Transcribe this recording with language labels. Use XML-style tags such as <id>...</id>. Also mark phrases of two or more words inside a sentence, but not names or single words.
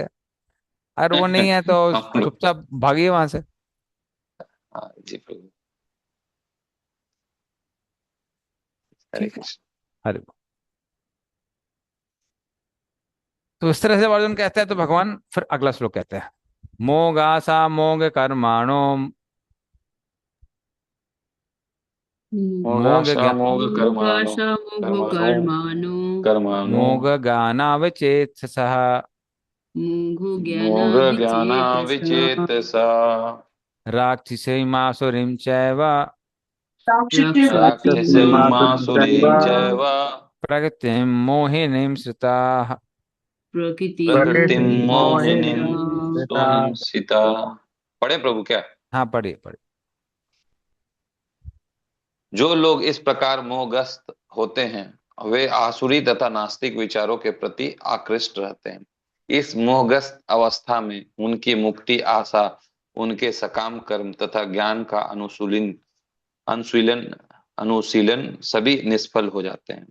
<hi>अगर वो नहीं है तो हम लोग। चुपचाप भागिए वहां से। हाँ जी प्रभु। हरे ठीक है। कृष्ण। हरि। तो इस तरह से अर्जुन कहते हैं, तो भगवान फिर अगला श्लोक कहते हैं,</hi> <sa>मोगासा मोग कर्माणो मोग मोगाशा मोग कर्माणो कर्मणो मोघकर्माणो कर्माणो मोग गानावचेतसः मोघो मोग ज्ञाना ज्ञानाविचेतसः विचेतसा राक्षसीमासुरीं चैव राक्षसीं राक्षसीमासुरीं मासुरीं चैव प्रकृतिं मोहिनीं श्रिताः। प्रकृति प्रकृतिम मोहिनीम मोहिनीं</sa> <hi>सोहिम सीता। पढ़े प्रभु क्या? हाँ पढ़िए पढ़िए। जो लोग इस प्रकार मोहग्रस्त होते हैं वे आसुरी तथा नास्तिक विचारों के प्रति आकृष्ट रहते हैं। इस मोहग्रस्त अवस्था में उनकी मुक्ति आशा, उनके सकाम कर्म तथा ज्ञान का अनुशीलन अनुशीलन सभी निष्फल हो जाते हैं।</hi>